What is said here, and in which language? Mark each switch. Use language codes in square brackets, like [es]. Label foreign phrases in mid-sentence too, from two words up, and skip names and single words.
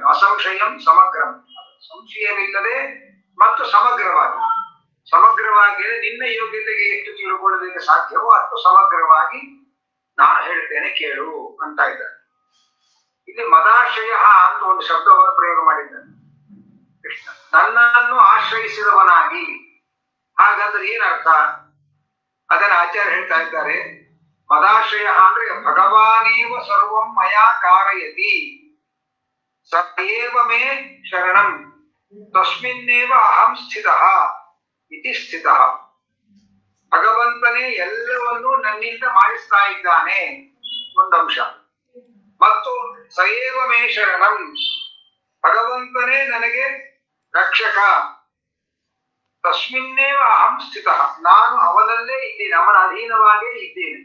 [sa] ಅಸಂಶಯಂ ಸಮಗ್ರಂ, [kn] ಸಂಶಯವಿಲ್ಲದೆ ಮತ್ತು ಸಮಗ್ರವಾಗಿ ನಿನ್ನ ಯೋಗ್ಯತೆಗೆ ಎಷ್ಟು ತಿಳ್ಕೊಳ್ಳೋದಕ್ಕೆ ಸಾಧ್ಯವೋ ಅಷ್ಟು ಸಮಗ್ರವಾಗಿ ನಾನು ಹೇಳ್ತೇನೆ, ಕೇಳು ಅಂತ ಇದ್ದಾನೆ. ಇಲ್ಲಿ ಮದಾಶ್ರಯ ಅಂತ ಒಂದು ಶಬ್ದವನ್ನು ಪ್ರಯೋಗ ಮಾಡಿದ್ದಾನೆ ಕೃಷ್ಣ. ನನ್ನನ್ನು ಆಶ್ರಯಿಸಿದವನಾಗಿ, ಹಾಗಂದ್ರೆ ಏನರ್ಥ ಅದನ್ನ ಆಚಾರ್ಯ ಹೇಳ್ತಾ ಇದ್ದಾರೆ. [sa] ಮದಾಶ್ರಯ ಅಂದ್ರೆ ಭಗವಾನೇವ ಸರ್ವಂ ಮಯಾ ಕಾರಯತಿ ಸಏವ ಮೇ ಶರಣಂ ತಸ್ಮಿನ್ನೇವ ಅಹಂ ಸ್ಥಿತಃ ಇತಿ ಸ್ಥಿತಃ. [kn] ಭಗವಂತನೇ ಎಲ್ಲವನ್ನೂ ನನ್ನಿಂದ ಮಾಡಿಸ್ತಾ ಇದ್ದಾನೆ ಒಂದಂಶ. ಮತ್ತು [sa] ಸಏವ ಮೇ ಶರಣಂ, [kn] ಭಗವಂತನೇ ನನಗೆ ರಕ್ಷಕ. [sa] ತಸ್ಮಿನ್ನೇವ ಅಹಂ ಸ್ಥಿತಃ, [kn] ನಾನು ಅವನಲ್ಲೇ ಇದ್ದೇನೆ, ಅವನ ಅಧೀನವಾಗೇ ಇದ್ದೇನೆ.